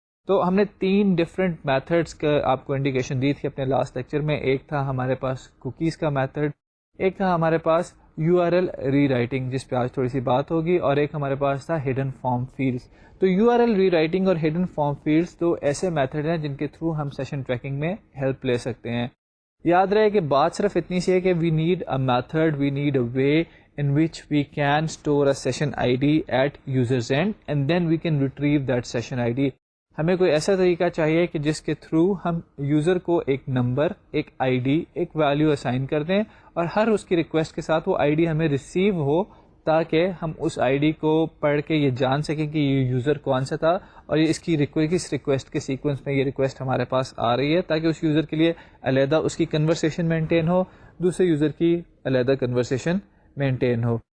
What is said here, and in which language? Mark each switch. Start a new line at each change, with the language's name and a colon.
Urdu: تو ہم نے 3 ڈفرینٹ میتھڈس کا آپ کو انڈیکیشن دی تھی اپنے لاسٹ لیکچر میں. ایک تھا ہمارے پاس کوکیز کا میتھڈ, ایک تھا ہمارے پاس you R L re writing جس پہ آج تھوڑی سی بات ہوگی, اور ایک ہمارے پاس تھا ہڈن فارم فیلڈس. تو you R L re writing اور ہڈن فارم فیلڈس دو ایسے میتھڈ ہیں جن کے تھرو ہم سیشن ٹریکنگ میں ہیلپ لے سکتے ہیں. یاد رہے کہ بات صرف اتنی سی ہے کہ
English: We need a method, we need a way in which we can store a session ID at user's end and then we can retrieve that session ID.
Urdu: ہمیں کوئی ایسا طریقہ چاہیے کہ جس کے تھرو ہم یوزر کو ایک نمبر, ایک آئی ڈی, ایک ویلیو اسائن کر دیں, اور ہر اس کی ریکویسٹ کے ساتھ وہ آئی ڈی ہمیں ریسیو ہو, تاکہ ہم اس آئی ڈی کو پڑھ کے یہ جان سکیں کہ یہ یوزر کون سا تھا اور یہ اس کی کس ریکویسٹ کے سیکوینس میں یہ ریکویسٹ ہمارے پاس آ رہی ہے, تاکہ اس یوزر کے لیے علیحدہ اس کی کنورسیشن مینٹین ہو, دوسرے یوزر کی علیحدہ کنورسیشن مینٹین ہو.